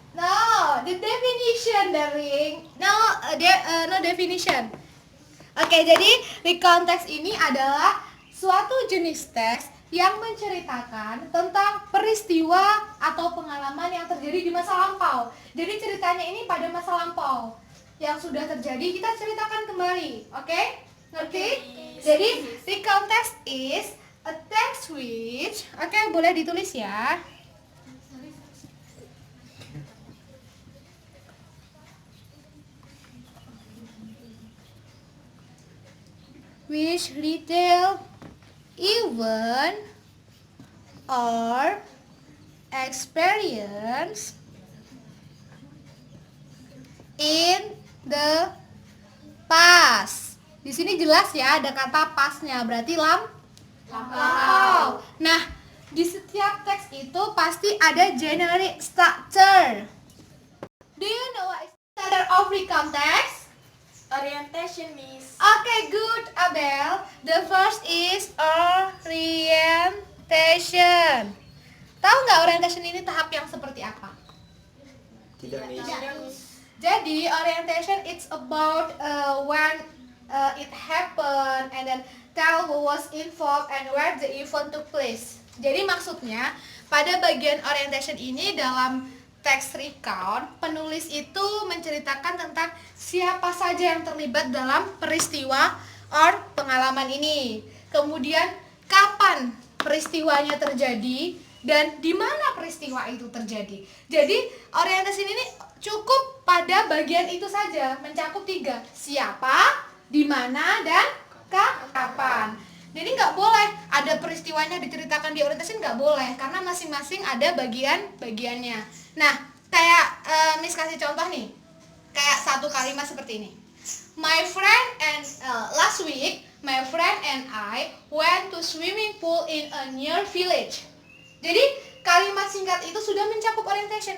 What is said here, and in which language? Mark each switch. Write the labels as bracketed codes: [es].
[en] No, the definition, darling. No, no definition. [id] Oke, jadi recount text ini adalah suatu jenis teks yang menceritakan tentang peristiwa atau pengalaman yang terjadi di masa lampau. Jadi ceritanya ini pada masa lampau yang sudah terjadi kita ceritakan kembali. Oke? Ngerti? Jadi [en] recount text is a text which, [id] oke, boleh ditulis ya. [en] Which retell event or experience in the past. [id] Di sini jelas ya ada kata pastnya, berarti lampau. Nah, di setiap teks itu pasti ada generic structure. [en] Do you know what is the structure of recount text? Orientation, Miss. Okay, good, Abel. The first is orientation. [id] Tahu nggak orientation ini tahap yang seperti apa? Tidak, miss. Jadi [en] orientation it's about when it happened and then tell who was involved and where the event took place. [id] Jadi maksudnya pada bagian orientation ini dalam teks recount, penulis itu menceritakan tentang siapa saja yang terlibat dalam peristiwa or pengalaman ini. Kemudian kapan peristiwanya terjadi dan di mana peristiwa itu terjadi. Jadi orientasi ini cukup pada bagian itu saja, mencakup 3. Siapa, di mana, dan kapan. Jadi nggak boleh ada peristiwanya diceritakan di orientation, nggak boleh, karena masing-masing ada bagian-bagiannya. Nah, kayak Miss kasih contoh nih, kayak satu kalimat seperti ini. [en] My friend and last week, my friend and I went to swimming pool in a near village. [id] Jadi kalimat singkat itu sudah mencakup orientation.